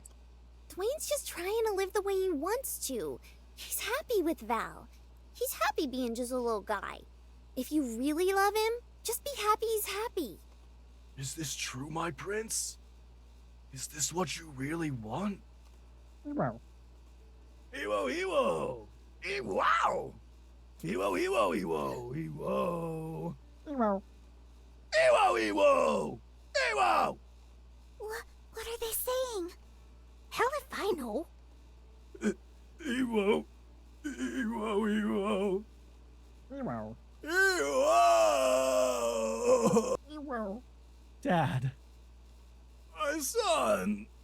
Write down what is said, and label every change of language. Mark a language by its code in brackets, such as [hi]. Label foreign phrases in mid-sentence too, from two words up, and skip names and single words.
[en] Dwayne's just trying to live the way he wants to. He's happy with Val. He's happy being just a little guy. If you really love him, just be happy he's happy. Is this true, my prince? Is this what you really want? Well, Ewo, Ewo! Ewow! Ewo, Ewo, Ewo, Ewo! well, Ewo, Ewo! Ewo! What are they saying? Hell if I know. Ewo! Ewo, Ewo! well, Ewo! well. Dad. My son!